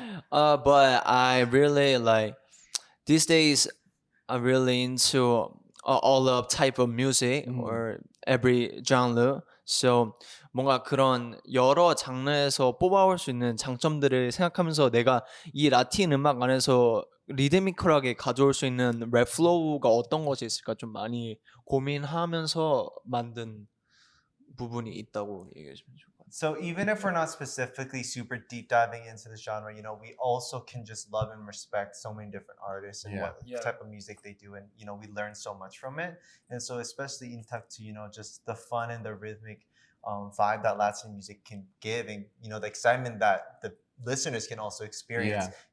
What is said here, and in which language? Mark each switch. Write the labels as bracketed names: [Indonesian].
[English] But I really like these days. I'm really into all the type of music or every genre. So [Korean] 뭔가 그런 여러 장르에서 뽑아올 수 있는 장점들을 생각하면서 내가 이 라틴 음악 안에서 리드미컬하게 가져올 수 있는 랩 플로우가 어떤 것이 있을까 좀 많이 고민하면서 만든 부분이 있다고 얘기해 주면 좋을 것 같아요. [English] So even if we're not specifically super deep diving into the genre, we also can just love and respect so many different artists and what type of music they do, and we learn so much from it. And so especially in type to just the fun and the rhythmic vibe that Latin music can give, and the excitement that the listeners can also experience.